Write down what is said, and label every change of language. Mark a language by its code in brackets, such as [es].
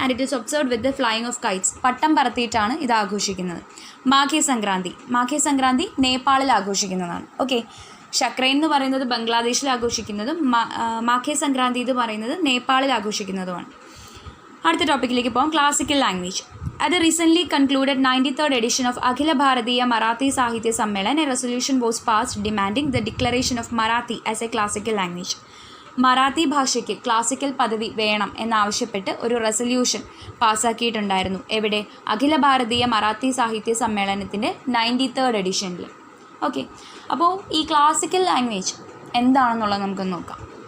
[en] And it is observed with the flying of kites. [ml] പട്ടം പറത്തിയിട്ടാണ് ഇത് ആഘോഷിക്കുന്നത്. മാഘി സംക്രാന്തി നേപ്പാളിൽ ആഘോഷിക്കുന്നതാണ്. ഓക്കെ, ഷക്രൈൻ എന്ന് പറയുന്നത് ബംഗ്ലാദേശിൽ ആഘോഷിക്കുന്നതും മാഘി സംക്രാന്തി എന്ന് പറയുന്നത് നേപ്പാളിൽ ആഘോഷിക്കുന്നതുമാണ്. അടുത്ത ടോപ്പിക്കിലേക്ക് പോകാം. Classical language. [en] At the recently concluded 93rd edition of Akhila Bharatiya Marathi Sahitya Sammelan, a resolution was passed demanding the declaration of Marathi as a classical language. [ml] Marathi ഭാഷയ്ക്ക് ക്ലാസിക്കൽ പദവി വേണം എന്നാവശ്യപ്പെട്ട് ഒരു റെസൊല്യൂഷൻ പാസ്സാക്കിയിട്ടുണ്ടായിരുന്നു. എവിടെ? അഖില ഭാരതീയ മറാത്തി സാഹിത്യ സമ്മേളനത്തിൻ്റെ 93rd എഡിഷനിൽ. ഓക്കെ, അപ്പോൾ ഈ ക്ലാസിക്കൽ ലാംഗ്വേജ് എന്താണെന്നുള്ളത് നമുക്കൊന്ന് നോക്കാം.